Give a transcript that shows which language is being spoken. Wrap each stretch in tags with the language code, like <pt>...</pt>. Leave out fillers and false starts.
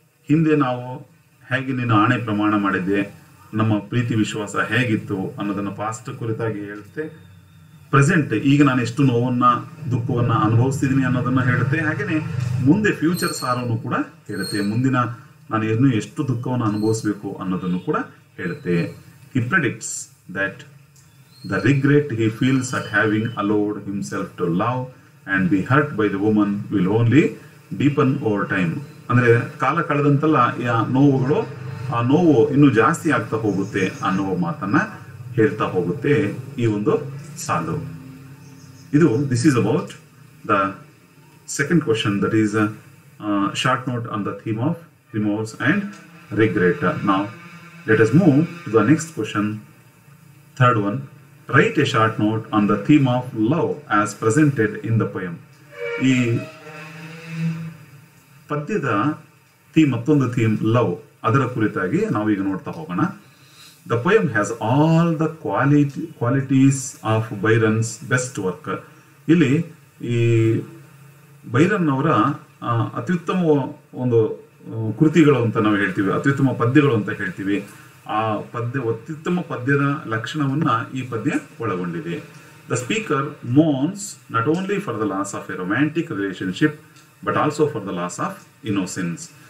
<kn>ಹಿಂದೆ ನಾವು ಹೇಗೆ ನೀನು ಆಣೆ ಪ್ರಮಾಣ ಮಾಡಿದ್ದೆ, ನಮ್ಮ ಪ್ರೀತಿ ವಿಶ್ವಾಸ ಹೇಗಿತ್ತು ಅನ್ನೋದನ್ನ ಪಾಸ್ಟ್ ಕುರಿತಾಗಿ ಹೇಳುತ್ತೆ. ಪ್ರೆಸೆಂಟ್, ಈಗ ನಾನು ಎಷ್ಟು ನೋವನ್ನ ದುಃಖವನ್ನ ಅನುಭವಿಸ್ತಿದ್ದೀನಿ ಅನ್ನೋದನ್ನ ಹೇಳುತ್ತೆ. ಹಾಗೇನೆ ಮುಂದೆ ಫ್ಯೂಚರ್ ಸಾರವನ್ನು ಕೂಡ ಹೇಳುತ್ತೆ, ಮುಂದಿನ ನಾನು ಇನ್ನೂ ಎಷ್ಟು ದುಃಖವನ್ನು ಅನುಭವಿಸಬೇಕು ಅನ್ನೋದನ್ನು ಕೂಡ ಹೇಳುತ್ತೆ.</kn> <en>He predicts that the regret he feels at having allowed himself to love and be hurt by the woman will only deepen over time.</en> <kn>ಅಂದ್ರೆ ಕಾಲ ಕಳೆದಂತೆಲ್ಲ ನೋವುಗಳು, ಆ ನೋವು ಇನ್ನೂ ಜಾಸ್ತಿ ಆಗ್ತಾ ಹೋಗುತ್ತೆ ಅನ್ನುವ ಮಾತನ್ನ ಹೇಳ್ತಾ ಹೋಗುತ್ತೆ ಈ ಒಂದು ಸಾಲು. ಇದು</kn> <en>This is about the second question, that is short note on the theme of remorse and regret. Now let us move to the next question. Third one, write a short note on the theme of love as presented in the poem.</en> <kn>ಈ ಪದ್ಯದ ಮತ್ತೊಂದು theme love, ಅದರ ಕುರಿತಾಗಿ ನಾವು ಈಗ ನೋಡ್ತಾ ಹೋಗೋಣ.</kn> <en>The poem has all the qualities of Byron's best work.</en> <kn>ಇಲ್ಲಿ ಈ ಬೈರನ್ ಅವರ ಅತ್ಯುತ್ತಮ ಒಂದು ಕೃತಿಗಳು ಅಂತ ನಾವು ಹೇಳ್ತೀವಿ, ಅತ್ಯುತ್ತಮ ಪದ್ಯಗಳು ಅಂತ ಹೇಳ್ತೀವಿ. ಆ ಪದ್ಯ ಅತ್ಯುತ್ತಮ ಪದ್ಯದ ಲಕ್ಷಣವನ್ನ ಈ ಪದ್ಯ ಒಳಗೊಂಡಿದೆ.</kn> <en>The speaker moans not only for the loss of a romantic relationship but also for the loss of innocence.</en>